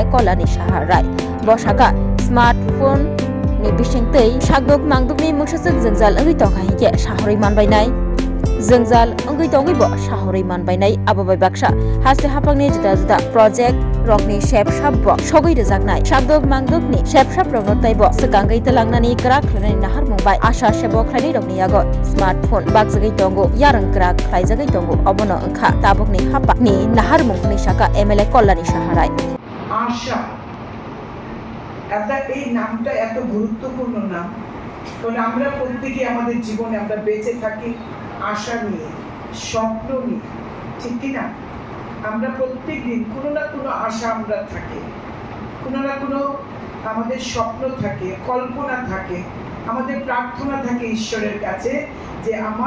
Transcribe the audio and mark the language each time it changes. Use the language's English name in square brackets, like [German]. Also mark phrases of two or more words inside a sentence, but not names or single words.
[Kok Borok] Kolani Shahar Rai bosaka smartphone ni bisingtei sagdok mangdukni muksasuk jengjal ongoi tongkhaike sahoroi manbainai jengjal ongoi tongibo sahoroi manbainai abobai baksa haste hapangni juda juda project rokni shepshabbo sogoi rejaknai sagdok mangdukni shepshab rokno taibo sekangai telangnani krak khlani nahar mumbai asha sebok khlani rokni yago smartphone bagjagai tongo yarang krak khlaijagai tongo obono ongkha tabukni hapakni nahar mungni shaka MLA Kolani Shahar Rai [Bangla] আশা এই নামটা এত গুরুত্বপূর্ণ নাম কারণ আমরা প্রত্যেকে আমাদের জীবনে আমরা বেঁচে থাকি আশা নিয়ে স্বপ্ন নিয়ে ঠিক কি না আমরা প্রত্যেকদিন কোনো না কোনো আশা আমরা থাকে কোনো না কোনো আমাদের স্বপ্ন থাকে কল্পনা থাকে আমাদের প্রার্থনা থাকে ঈশ্বরের কাছে যে আমার